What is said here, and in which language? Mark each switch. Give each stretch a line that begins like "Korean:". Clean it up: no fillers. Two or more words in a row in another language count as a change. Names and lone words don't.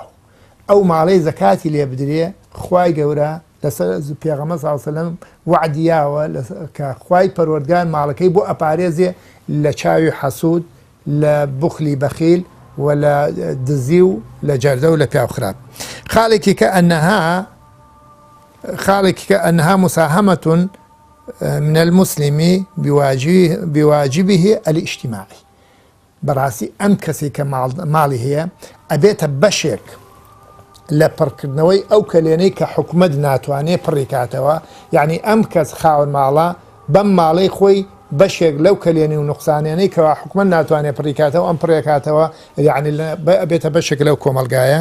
Central Kurdish: ئەو ماڵەی زەکاتی لێ بدرێ خوای گەورە لەسەر پێغەمبەر
Arabic: صلی الله علیه وسلم
Central Kurdish: وعدیاوە کە خوای پەروەردگار ماڵەکەی بۆ ئەپارێزێ لە چاوی حەسوود، لە بوخلی بەخیل و لە دزی و لە جەردە و لە پیاو خراپ. خاڵێکی کە
Arabic: ئەنها مساهمة من المسلم بواجبه الاجتماعي.
Central Kurdish: بەڕاستی ئەم کەسی کە ماڵی هەیە ئەبێتە بەشێک لە پڕکردنەوەی ئەو کەلێنەی کە حکومەت ناتوانێت پڕیکاتەوە، یعنی ئەم کەس خاوەن ماڵە بەم ماڵەی خۆی بەشێک لەو کەلێنی و نوقسانیانەی کەوا حکومەت ناتوانێت پڕیکاتەوە ئەم پڕێکاتەوە، یعنی ئەبێتە بەشێک لەو کۆمەلگایە.